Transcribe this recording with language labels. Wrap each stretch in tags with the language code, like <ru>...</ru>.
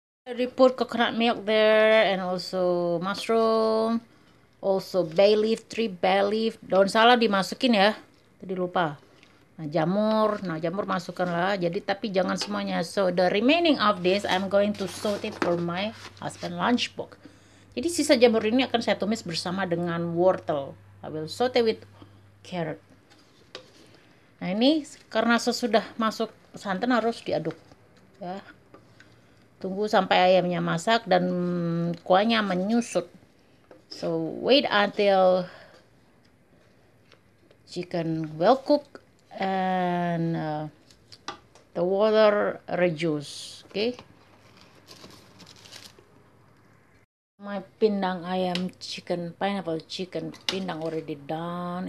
<en>I put coconut milk there, and also mushroom, also bay leaf, 3 bay leaf.</en> <id>Daun salam dimasukin ya, tadi lupa. Nah jamur masukkanlah, jadi tapi jangan semuanya.</id> <en>So the remaining of this I'm going to saute for my husband lunchbox.</en> <id>Jadi sisa jamur ini akan saya tumis bersama dengan wortel.</id> <en>I will saute with carrot.</en> <id>Nah ini karena sesudah masuk santan harus diaduk ya. Tunggu sampai ayamnya masak dan kuahnya menyusut.</id> <en>So wait until chicken well cooked and the water reduce. Okay. My pindang ayam chicken, pineapple chicken pindang already done.</en>